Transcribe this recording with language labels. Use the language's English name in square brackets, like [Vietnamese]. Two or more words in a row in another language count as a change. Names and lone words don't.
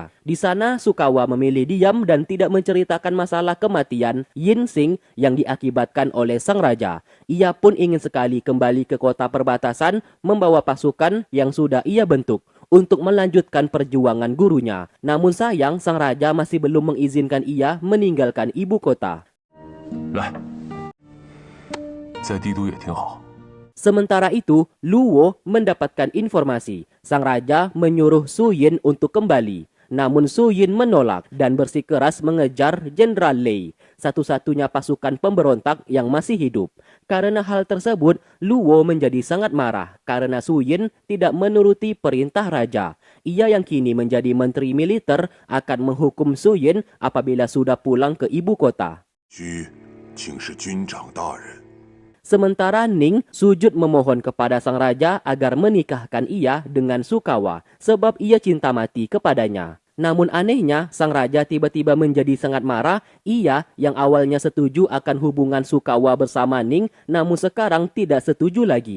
[Indonesian] Di sana Sukawa memilih diam dan tidak menceritakan masalah kematian Yinsing yang diakibatkan oleh sang raja. Ia pun ingin sekali kembali ke kota perbatasan membawa pasukan yang sudah ia bentuk untuk melanjutkan perjuangan gurunya. Namun sayang sang raja masih belum mengizinkan ia meninggalkan ibu kota. [Chinese] 来，在帝都也挺好。 [Indonesian] Sementara itu, Luo mendapatkan informasi. Sang raja menyuruh Su Yin untuk kembali. Namun Su Yin menolak dan bersikeras mengejar Jenderal Lei, satu-satunya pasukan pemberontak yang masih hidup. Karena hal tersebut, Luo menjadi sangat marah karena Su Yin tidak menuruti perintah raja. Ia yang kini menjadi menteri militer akan menghukum Su Yin apabila sudah pulang ke ibu kota. [Chinese] 需请示军长大人。 [Indonesian] Sementara Ning sujud memohon kepada sang raja agar menikahkan ia dengan Sukawa sebab ia cinta mati kepadanya. Namun anehnya, sang raja tiba-tiba menjadi sangat marah. Ia yang awalnya setuju akan hubungan Sukawa bersama Ning, namun sekarang tidak setuju lagi.